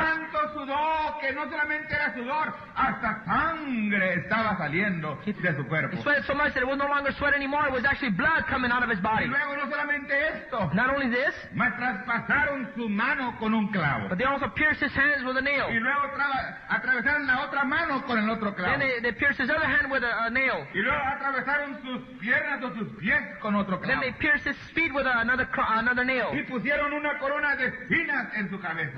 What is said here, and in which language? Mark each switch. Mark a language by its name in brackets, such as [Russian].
[Spanish] Tanto sudó que no solamente era sudor, hasta sangre estaba saliendo de su cuerpo. [English] He sweated so much that it was no longer sweat anymore. It was actually blood coming out of his [Spanish] Y [English] body. [Spanish] luego no solamente esto, [English] Not only this, [Spanish] mas traspasaron su mano con un clavo. [English] but they also pierced his hands with a nail. [Spanish] Y luego atravesaron la otra mano con el otro clavo. [English] Then they pierced his other hand with a nail. [Spanish] Y luego atravesaron sus piernas o sus pies con otro [English] Then [Spanish] clavo. [English] they pierced his feet with another nail. [Spanish] Y pusieron una corona de espinas en su cabeza.